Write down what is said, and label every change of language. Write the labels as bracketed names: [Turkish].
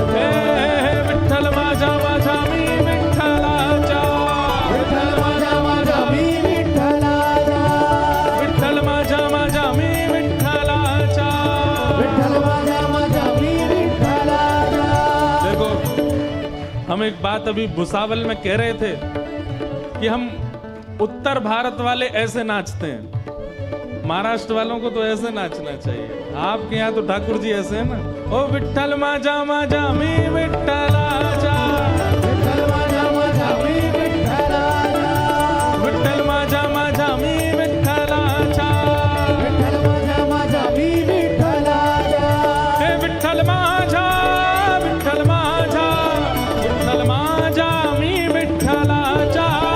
[Marathi] हे विठ्ठल माझा माझा मी विठ्ठलाचा। विठ्ठल माझा माझा मी विठ्ठलाचा। विठ्ठल माझा माझा मी विठ्ठलाचा। विठ्ठल माझा माझा मी विठ्ठलाचा। [Hindi] देखो, हम एक बात अभी भुसावल में कह रहे थे कि हम उत्तर भारत वाले ऐसे नाचते हैं, महाराष्ट्र वालों को तो ऐसे नाचना चाहिए। आपके यहाँ तो ठाकुर जी ऐसे हैं ना, [Marathi] ओ विठ्ठल माझा माझा मी विठ्ठलाचा। विठ्ठल माझा माझा मी विठ्ठलाचा। विठ्ठल माझा माझा मी विठ्ठलाचा। विठ्ठल माझा माझा मी विठ्ठलाचा। हे विठ्ठल माझा विठ्ठल माझा विठ्ठल माझा मी विठ्ठलाचा।